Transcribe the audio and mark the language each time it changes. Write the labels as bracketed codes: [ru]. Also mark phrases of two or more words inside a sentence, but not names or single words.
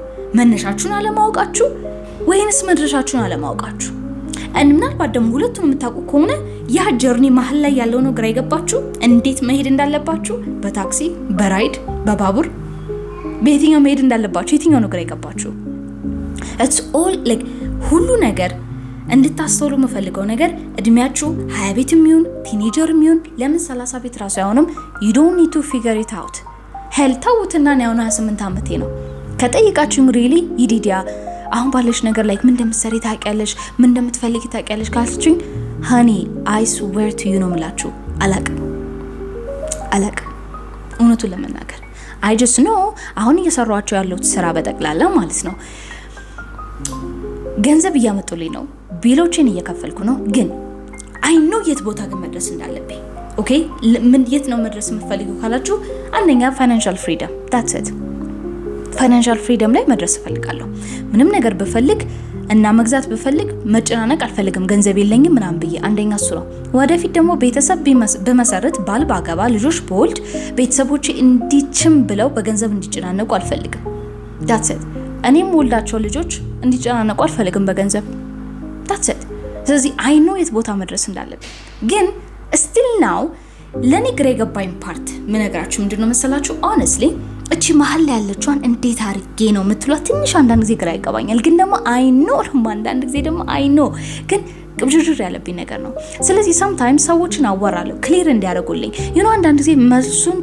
[am] መነሻችሁን አለማወቃችሁ ወይንስ መድረሻችሁን አለማወቃችሁ? ምናልባት ደግሞ ሁለቱን የምታውቁ ከሆነ ያ ጀርኒ መሀል ላይ ያለው ነው ግራ የገባችሁ። እንዴት መሄድ እንዳለባችሁ፣ በታክሲ በራይድ በባቡር በየትኛው መሄድ እንዳለባችሁ የትኛው ነው ግራ የገባችሁ? [en] it's all like [am] ሁሉ ነገር እንድታስተውሉ የምፈልገው ነገር እድሜያችሁ 20 ቤትም ይሁን ቲኔጀርም ይሁን ለምን 30 ቤት ራሱ አይሆንም [en] you don't need to figure it out። [am] ሄል ተውትና ነው 28 ዓመቴ ነው ከጠይቃችሁኝ really ይዲዲያ አሁን ባለሽ ነገር ላይ ምን እንደምትሰሪ ታውቂያለሽ፣ ምን እንደምትፈልጊ ታውቂያለሽ ካልችኝ [en] honey I swear to you [am] ነው የምላችሁ አላቅም እውነቱን ለመናገር [en] I just know [am] አሁን እየሰራኋቸው ያለው ስራ በጠቅላላ ማለት ነው ገንዘብ እያመጡልኝ ነው፣ ቢሎችን እየከፈልኩ ነው። ግን [en] I know [am] የት ቦታ ግን መድረስ እንዳለብኝ። ኦኬ ምን የት ነው መድረስ የምፈልገው ካላችሁ አንደኛ [en] financial freedom that's it። financial freedom [am] ላይ መድረስ እፈልጋለሁ። ምንም ነገር ብፈልግ እና መግዛት ብፈልግ መጨናነቅ አልፈልግም፣ ገንዘብ የለኝም ምናምን ብዬ። አንደኛ እሱ ነው። ወደፊት ደግሞ ቤተሰብ በመሰረት ባል ባገባ ልጆች በወልድ ቤተሰቦቼ እንዲችም ብለው በገንዘብ እንዲጨናነቁ አልፈልግም [en] that's it። [am] እኔም ወልዳቸው ልጆች እንዲጨናነቁ አልፈልግም በገንዘብ [en] that's it። [am] ስለዚህ [en] I know [am] የት ቦታ መድረስ እንዳለብኝ። ግን [en] still now [am] ለኔ ግራ የገባኝ ፓርት ምን ነገራችሁ ምንድነው መሰላችሁ? honestly እቺ መሀል ላይ ያለችዋን እንዴት አርጌ ነው የምትሏት ትንሽ አንዳንድ ጊዜ ግራ ይገባኛል። ግን ደግሞ [en] I know [am] አንዳንድ ጊዜ ደግሞ [en] I know [am] ግን ቅብዥር ያለብኝ ነገር ነው። ስለዚህ sometimes ሰዎችን አወራለሁ ክሊር እንዲያደርጉልኝ አንዳንድ ጊዜ መልሱን